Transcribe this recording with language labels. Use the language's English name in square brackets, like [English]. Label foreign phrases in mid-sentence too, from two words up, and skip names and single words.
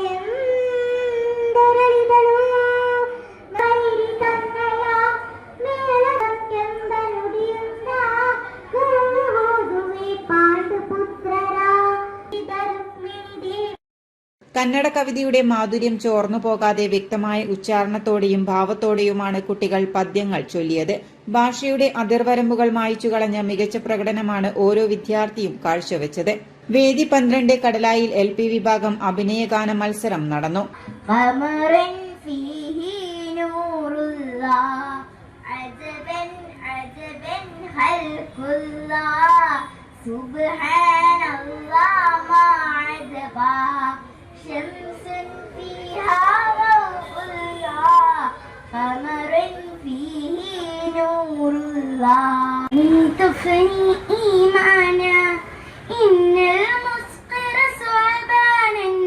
[Kannada] ಎಂದರಳಿದಳು ಮೈರಿ ಕನ್ನಯ ಮೇಳಕ್ಕೆಂದ ನುಡಿಯುತ್ತ ಹೋಗುವೆ ಪಾಂಡುಪುತ್ರರ ಧರ್ಮಿಣಿ. [Malayalam] കന്നഡ കവിതയുടെ മാധുര്യം ചോർന്നു പോകാതെ വ്യക്തമായ ഉച്ചാരണത്തോടെയും ഭാവത്തോടെയുമാണ് കുട്ടികൾ പദ്യങ്ങൾ ചൊല്ലിയത്. ഭാഷയുടെ അതിർവരമ്പുകൾ മായ്ച്ചു കളഞ്ഞ മികച്ച പ്രകടനമാണ് ഓരോ വിദ്യാർത്ഥിയും കാഴ്ചവെച്ചത്. വേദി 12 കടലായിൽ LP വിഭാഗം അഭിനയഗാന മത്സരം നടന്നു. [Arabic] شمس فيها ضوء الله قمر فيه نور الله تفني إيمانا إن المسقر صعبانا